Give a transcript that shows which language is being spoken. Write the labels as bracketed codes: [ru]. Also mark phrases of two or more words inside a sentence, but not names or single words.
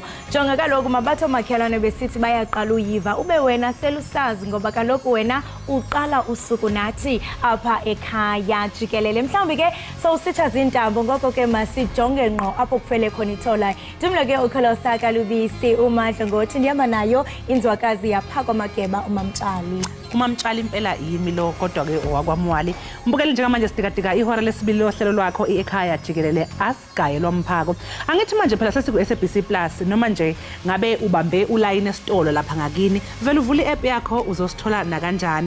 [xh] Jonga kaloku mabatho makhelwane besithi bayaqala uyiva ube wena selusazi ngoba kaloku wena uqala usuku nathi apha ekhaya jikelele. Mhlawumbi ke sowusitsha zintambo ngoko ke masijonge ngqo apho kufele khona ithola. Ndimlo ke uKholosaka Lubisi uMadlo ngothi ndihamba nayo inzwakazi yapha kwaMageba uMamtshali. [zu] uMamtshali impela yimi lo kodwa ke owakwamwali. Mbukeli njengamanje sidikadika ihora lesibili lohlelo lwakho Ekhaya Jikelele asigaye lomphako. Angithi manje phela sesiku SABC Plus noma nje ngabe ubambe uline esitolo lapha ngakini vele uvula i-app yakho uzosithola na kanjani.